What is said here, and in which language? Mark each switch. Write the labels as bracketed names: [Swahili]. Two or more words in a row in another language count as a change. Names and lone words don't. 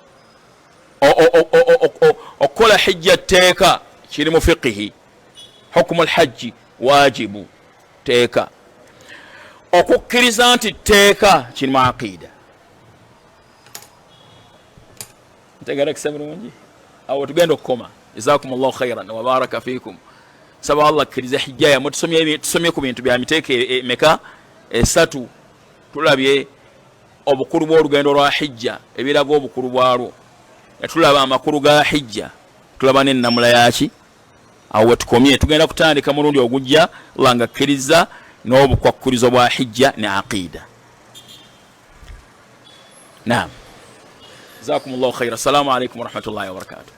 [Ganda] Okola hijja tteeka kiri mu fiqihi. [Arabic] حكم الحج واجب tteeka. [Ganda] Okukkiriza nti tteeka kiri mu aqiida. Ntegerekese bulungi? Awo tugenda okukoma. [Arabic] جزاكم الله خيرا وبارك فيكم. [Ganda] Saba Allah akkiriza hijja yammwe. Tusomye ku bintu bya miteeka emeka? Esatu. Tulabye obukulu bw'olugendo lwa hijja, ebiraga obukulu bwalwo. Tulaba amakulu ga hijja, tulaba n'ennamula yaki. Awo we tukomye, tugenda kutandika mulundi ogujja Allah nga akkiriza n'obukwakkulizo bwa hijja ne aqiida. Naam. [Arabic] جزاكم الله خيرا. السلام عليكم ورحمة الله وبركاته.